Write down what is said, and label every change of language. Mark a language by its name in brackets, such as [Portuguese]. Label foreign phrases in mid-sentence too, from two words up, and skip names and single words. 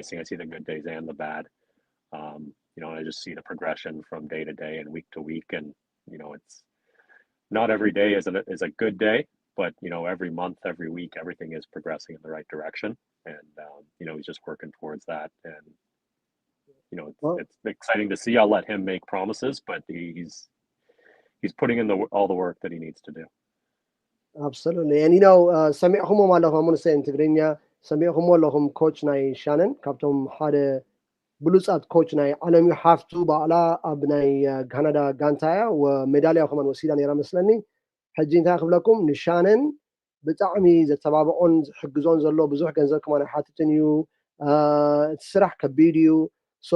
[English] I see the good days and the bad. I just see the progression from day to day and week to week, and it's not every day is a good day, but every month, every week, everything is progressing in the right direction, and he's just working towards that. And it's exciting to see. I'll let him make promises, but he's putting in all the work that he needs to do. Absolutely. [Tigrinya] And ሰሚዕኹሞ ኣለኹም ሙንሰ ትግርኛ ሰሚዕኹሞ ኣለኹም ኮች ናይ ሻነን ካብቶም ሓደ ብሉፃት ኮች ናይ ዓለም ሓፍቱ ባዕላ ኣብ ናይ ካናዳ ጋንታያ ወሜዳልያ ከመን ወሲዳ ነራ መስለኒ ሕጂ እንታይ ክብለኩም ንሻነን ብጣዕሚ ዘተባብዖን ዝሕግዞን ዘሎ ብዙሕ ገንዘብ ከመን ሓትትን እዩ እቲ ስራሕ ከቢድ እዩ ሶ